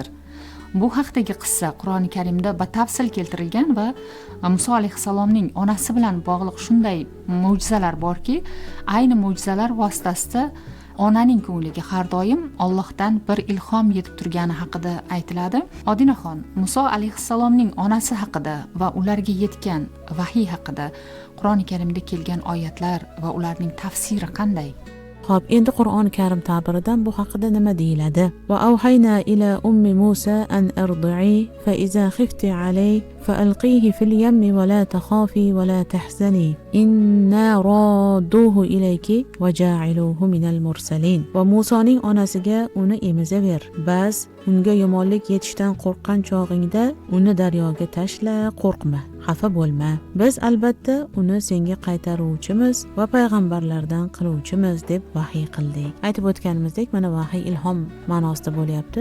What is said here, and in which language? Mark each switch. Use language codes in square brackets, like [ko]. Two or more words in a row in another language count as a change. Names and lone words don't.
[uz] Bu haqdagi qissa Qur'oni Karimda batafsil keltirilgan va Muso alayhissalomning onasi bilan bog'liq shunday mo'jizalar borki, ayni mo'jizalar vositasida onaning ko'ngliga har doim Allohdan bir ilhom yetib turgani haqida aytiladi. Odinaxon, Muso alayhissalomning onasi haqida va ularga yetgan vahiy haqida Qur'oni Karimda kelgan oyatlar va ularning tafsiri qanday? Xo'p, endi Qur'oni Karim ta'biridan bu haqida nima deyiladi? [ar] وأوحينا إلى أم موسى أن أرضعيه فإذا خفت عليه فألقيه في اليم ولا تخافي ولا تحزني إنا رادوه إليك وجاعلوه من المرسلين. [uz] Va Musoning onasiga uni emizaver. Bas unga yomonlik yetishdan qo'rqqan chog'ingda uni daryoga tashla, qo'rqma, xafa bo'lma. Biz albatta uni senga qaytaruvchimiz va payg'ambarlardan qiluvchimiz deb vahiy qildik. Aytib o'tganimizdek, mana vahiy ilhom ma'nosida bo'lyapti.